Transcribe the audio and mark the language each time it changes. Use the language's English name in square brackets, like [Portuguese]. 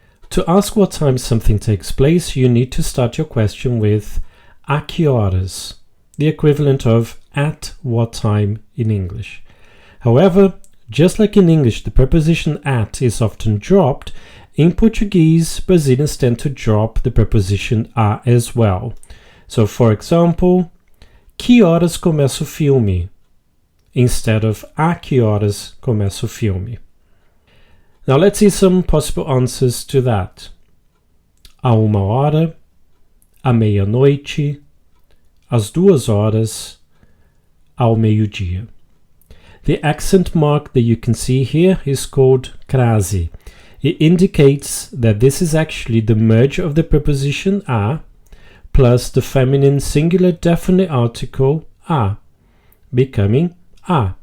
[English] To ask what time something takes place, you need to start your question with [Portuguese] a que horas, [English] the equivalent of at what time in English. However, just like in English, the preposition at is often dropped, in Portuguese, Brazilians tend to drop the preposition a as well. So, for example, [Portuguese] que horas começa o filme? [English] Instead of [Portuguese] a que horas começa o filme. [English] Now let's see some possible answers to that. [Portuguese] A 1 hora, à meia-noite, às 2 horas, ao meio-dia. [English] The accent mark that you can see here is called crase. It indicates that this is actually the merge of the preposition a plus the feminine singular definite article a, becoming a.